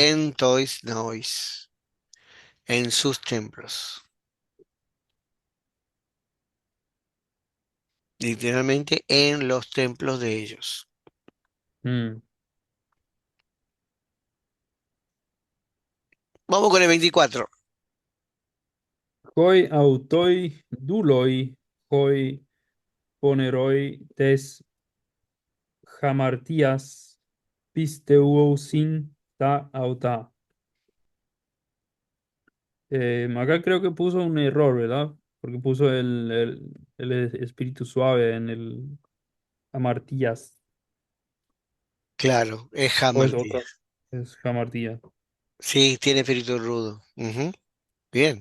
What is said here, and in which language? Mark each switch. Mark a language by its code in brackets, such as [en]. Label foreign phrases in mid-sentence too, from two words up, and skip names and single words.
[el] Ἐν τοῖς ναοῖς. [es] En sus templos. Literalmente en los templos de ellos. mm. Vamos con el 24. [el] Οἱ αὐτοὶ δοῦλοι, οἱ πονηροὶ τῆς ἁμαρτίας πιστεύουσιν τὰ αὐτά. [es] Acá creo que puso un error, ¿verdad? Porque puso el espíritu suave en el hamartías. Claro, es O es Hamartí. otra. Es hamartía. Sí, tiene espíritu rudo. Ujú. Bien.